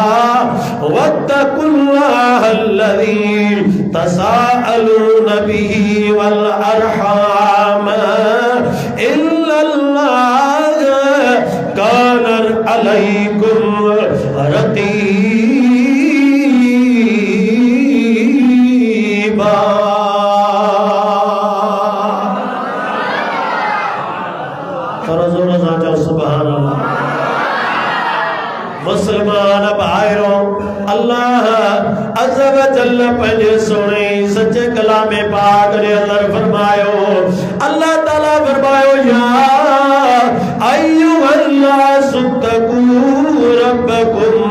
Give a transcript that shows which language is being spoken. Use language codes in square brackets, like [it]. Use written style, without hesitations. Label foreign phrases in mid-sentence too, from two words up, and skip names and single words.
[ar] واتقوا الله الذي تساءلون به والأرحام إن الله كان عليكم رقيبا. سبحان الله. [sd] मुसलमान भाइरो, [ar] الله عز وجل [sd] पंहिंजे सोणे सचे कलाम पाक जे अंदर फरमायो, अल्लाह ताला फरमायो [ar] يا أيها الناس اتقوا ربكم.